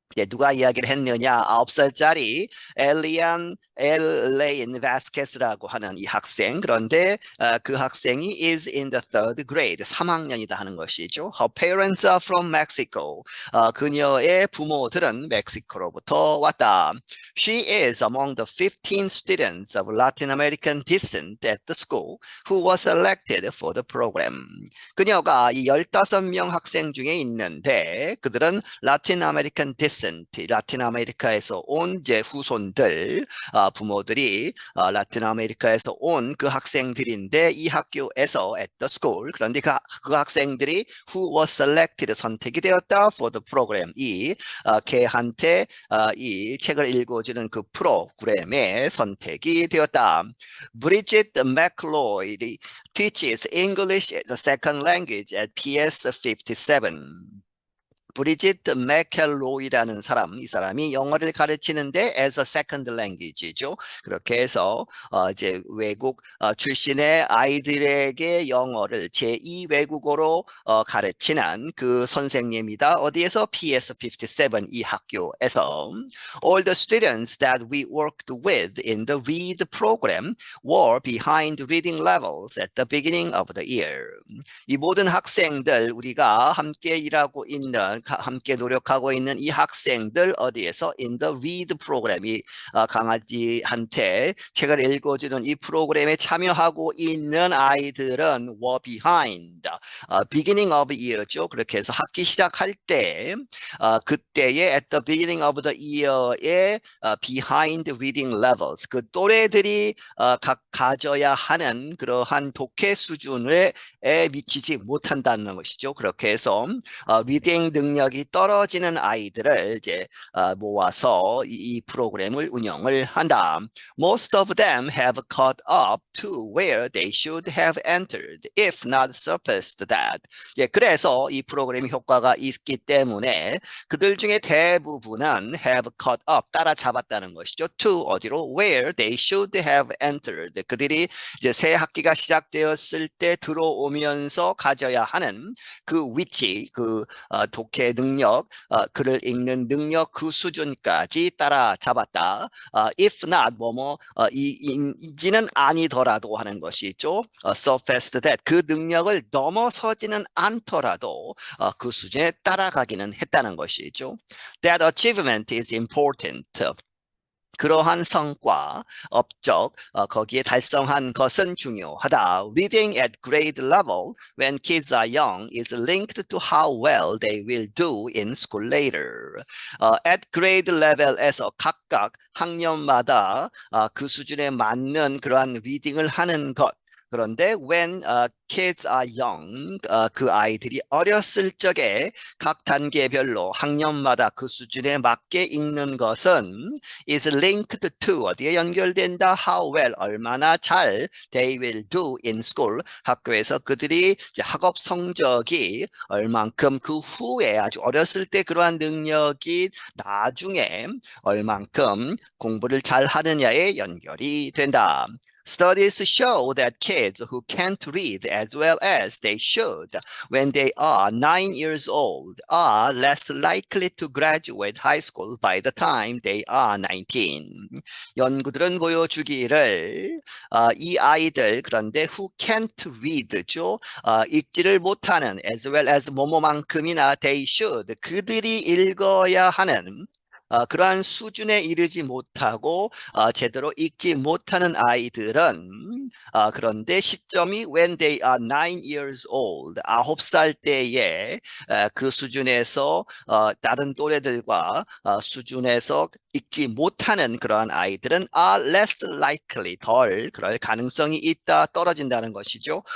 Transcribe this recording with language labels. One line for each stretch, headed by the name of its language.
Korean: 누가 이야기를 했느냐? 9살짜리 엘레인 바스켓이라고 하는 이 학생. 그런데 그 학생이
English: is in the third grade,
Korean: 3학년이다 하는 것이죠.
English: Her parents are from Mexico.
Korean: 그녀의 부모들은 멕시코로부터 왔다.
English: She is among the 15 students of Latin American descent at the school who was selected for the program.
Korean: 그녀가 이 15명 학생 중에 있는데 그들은 라틴 아메리칸 디센트, 라틴 아메리카에서 온 이제 후손들, 부모들이 라틴 아메리카에서 온 그 학생들인데 이 학교에서
English: at the school,
Korean: 그런데 그 학생들이
English: who was selected,
Korean: 선택이 되었다
English: for the program,
Korean: 이 걔한테 이 책을 읽어주는 그 프로그램에 선택이 되었다.
English: Bridget McLeod teaches English as a second language at PS 57.
Korean: 브리짓 맥켈로이라는 사람, 이 사람이 영어를 가르치는데
English: as a second language
Korean: 죠. 그렇게 해서 이제 외국 출신의 아이들에게 영어를 제2 외국어로 가르치는 그 선생님이다. 어디에서? PS57 이 학교에서.
English: All the students that we worked with in the READ program were behind reading levels at the beginning of the year.
Korean: 이 모든 학생들, 우리가 함께 일하고 있는, 함께 노력하고 있는 이 학생들 어디에서?
English: in the read
Korean: 프로그램이 강아지한테 책을 읽어주는 이 프로그램에 참여하고 있는 아이들은
English: were behind, beginning of year
Korean: 죠. 그렇게 해서 학기 시작할 때 그때의
English: at the beginning of the year
Korean: 의
English: behind reading levels,
Korean: 그 또래들이 가져야 하는 그러한 독해 수준에 미치지 못한다는 것이죠. 그렇게 해서 리딩 능력이 떨어지는 아이들을 이제 모아서 이 프로그램을 운영을 한다.
English: Most of them have caught up to where they should have entered, if not surpassed that.
Korean: 예, 그래서 이 프로그램 효과가 있기 때문에 그들 중에 대부분은
English: have caught up,
Korean: 따라잡았다는 것이죠.
English: To
Korean: 어디로?
English: Where they should have entered.
Korean: 그들이 이제 새 학기가 시작되었을 때 들어오면서 가져야 하는 그 위치, 그 독해 능력, 글을 읽는 능력 그 수준까지 따라잡았다.
English: If not,
Korean: 이지는 아니더라도 하는 것이죠.
English: surpassed that,
Korean: 그 능력을 넘어서지는 않더라도 그 수준에 따라가기는 했다는 것이죠.
English: That achievement is important.
Korean: 그러한 성과, 업적, 거기에 달성한 것은 중요하다.
English: Reading at grade level when kids are young is linked to how well they will do in school later. At grade level
Korean: 에서 각각 학년마다 그 수준에 맞는 그러한 리딩을 하는 것. 그런데
English: when kids are young,
Korean: 그 아이들이 어렸을 적에 각 단계별로 학년마다 그 수준에 맞게 읽는 것은
English: is linked to,
Korean: 어디에 연결된다?
English: How well,
Korean: 얼마나 잘
English: they will do in school,
Korean: 학교에서 그들이 이제 학업 성적이 얼만큼 그 후에 아주 어렸을 때 그러한 능력이 나중에 얼만큼 공부를 잘 하느냐에 연결이 된다.
English: Studies show that kids who can't read as well as they should when they are 9 years old are less likely to graduate high school by the time they are 19.
Korean: 연구들은 보여주기를 이 아이들 그런데
English: who can't read
Korean: 죠. 읽지를 못하는
English: as well as
Korean: 뭐뭐만큼이나
English: they should
Korean: 그들이 읽어야 하는 그러한 수준에 이르지 못하고 제대로 읽지 못하는 아이들은 그런데 시점이
English: when they are 9 years old
Korean: 9살 때에 그 수준에서 다른 또래들과 수준에서 읽지 못하는 그러한 아이들은
English: are less likely
Korean: 덜 그럴 가능성이 있다 떨어진다는 것이죠.